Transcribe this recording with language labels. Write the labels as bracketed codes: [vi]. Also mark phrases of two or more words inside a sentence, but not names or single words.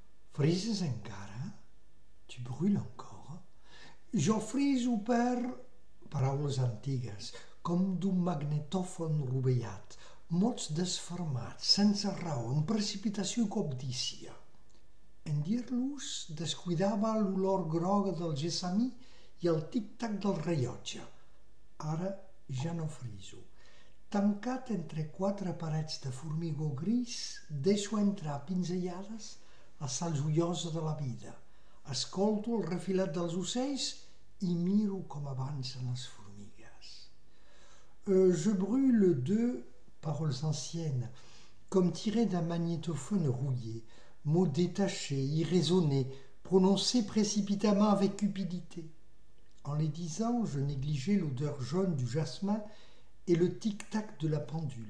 [ca] Frises encara? [fr] Tu brûles encore? [ca] Jo friso per... Paraules antigues, com d'un magnetòfon rovellat, mots desfermats, sense raó, amb precipitació i cobdícia. En dir-los descuidava l'olor groga del gessamí i el tic-tac del rellotge. Ara ja no friso. Tancat entre quatre parets de formigó gris, deixo entrar pinzellades la salzullosa de la vida. Escolto el refilat dels ocells i miro com avancen les formigues. [fr] Je brûle deux paroles anciennes, comme tirées d'un magnétophone rouillé, mots détachés, irraisonnés, prononcés précipitamment avec cupidité. En les disant, je négligeais l'odeur jaune du jasmin et le tic-tac de la pendule.